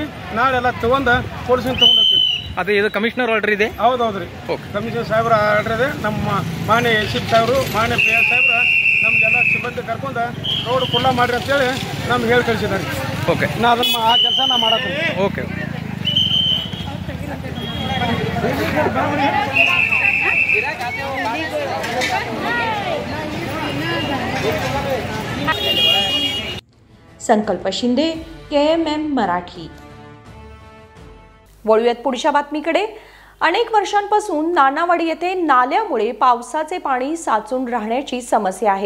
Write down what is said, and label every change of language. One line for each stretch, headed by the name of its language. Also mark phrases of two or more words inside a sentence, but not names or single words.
Kannada: ನಾಳೆ ಎಲ್ಲ ತೊಗೊಂಡು ಪೊಲೀಸಿನ ತೊಗೊಂಡು ಹೋಗ್ತೀನಿ. ಅದೇ ಇದು ಕಮಿಷನರ್ ಆರ್ಡರ್ ಇದೆ? ಹೌದೌದ್ರಿ, ಕಮಿಷನರ್ ಸಾಹೇಬ್ರ ಆರ್ಡರ್ ಇದೆ. ನಮ್ಮ ಮಾನ್ಯ SCP ಸಾಹೇಬರು, ಮಾನ್ಯ PR ಸಾಹೇಬ್ರ ನಮಗೆಲ್ಲ ಸಿಬ್ಬಂದಿ ಕರ್ಕೊಂಡು ರೋಡ್ ಖುಲ್ಲಾ ಮಾಡ್ರಿ ಅಂತೇಳಿ ನಮ್ಗೆ ಹೇಳಿ ಕಳಿಸಿದ್ದಾರೆ. ಓಕೆ, ನಾ ಅದನ್ನು ಆ ಕೆಲಸ ನಾ ಮಾಡತ್ತೀನಿ. ಓಕೆ.
Marathi: संकल्प शिंदे, KMM मराठी. वळूयात पुढच्या बातमीकडे. अनेक वर्षांपासून नानावाडी येथे नाल्यामुळे पावसाचे पाणी साचून राहण्याची समस्या आहे.